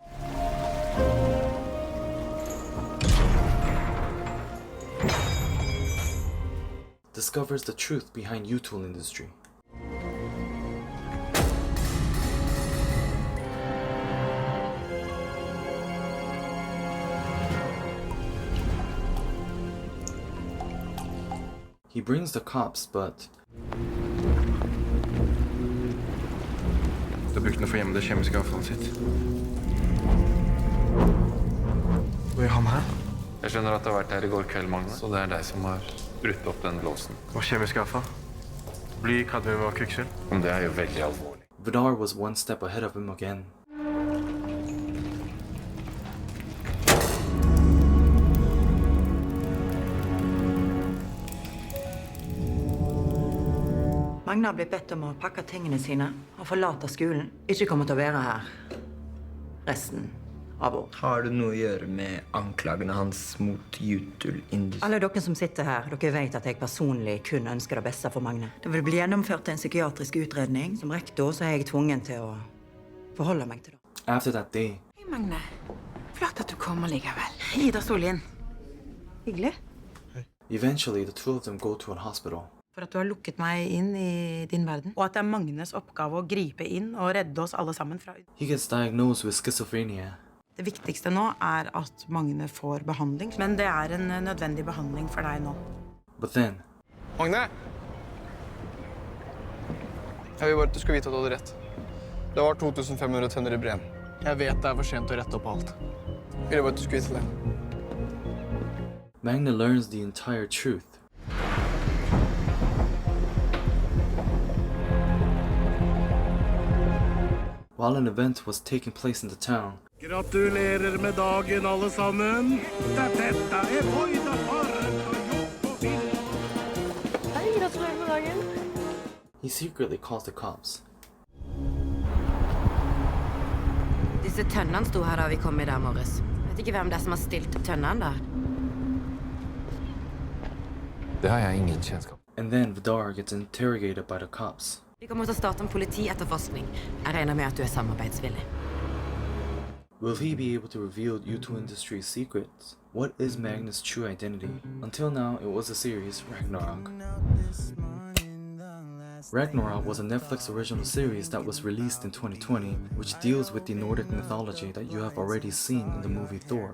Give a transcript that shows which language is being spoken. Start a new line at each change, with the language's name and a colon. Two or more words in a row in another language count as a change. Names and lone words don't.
English: Discovers the truth behind U-tool industry. He brings the cops, but
Norwegian: Du har brukt den for å gjemme det kjemiske avfallet sitt. Hva gjør han her? Jeg skjønner at du har vært her i går kveld, Magne. Så det er deg som har brutt opp den låsen. Hva kjemisk avfall? Bly, kadmium og kvikksølv? Men det er jo veldig alvorlig.
English: Vidar was one step ahead of him again.
Norwegian: Magne har blitt bedt om å pakke tingene sine og forlate skolen. Ikke kommer til å være her resten av år. Har det noe å gjøre med anklagene hans mot U-tool-industrien? Alle dere som sitter her, dere vet at jeg personlig kun ønsker det beste for Magne. Det vil bli gjennomført en psykiatrisk utredning. Som rektor så er jeg tvungen til å forholde meg til det.
English: After that day,
Norwegian: Hei, Magne. Flott at du kommer likevel. Ida Solien. Hyggelig.
English: eventually the two of them go to a hospital.
Norwegian: For at du har lukket meg inn i din verden. Og at det er Magnes oppgave å gripe inn og redde oss alle sammen fra...
English: He gets diagnosed with schizophrenia.
Norwegian: Det viktigste nå er at Magne får behandling. Men det er en nødvendig behandling for deg nå.
English: But then,
Norwegian: Magne! Jeg vil bare at du skal vite at du hadde rett. Det var 2500 tønner i Brem. Jeg vet det er for sent å rette opp alt. Jeg vil bare at du skal vite det.
English: Magne learns the entire truth. While an event was taking place in the town,
Norwegian: Gratulerer med dagen, alle sammen. Dette er Voida Faren og Jobb og Bill. Hei, gratulerer med dagen.
English: he secretly calls the cops.
Norwegian: Disse tønnene sto her da vi kom i dag morges. Vet ikke hvem det er som har stilt tønnene der. Det har jeg ingen kjennskap.
English: And then Vidar gets interrogated by the cops.
Norwegian: Vi kommer til å starte en politietterforskning. Jeg regner med at du er samarbeidsvillig.
English: Will he be able to reveal U2 Industries' secrets? What is Magne's true identity? Until now, it was a series, Ragnarok. Ragnarok was a Netflix original series that was released in 2020, which deals with the Nordic mythology that you have already seen in the movie Thor.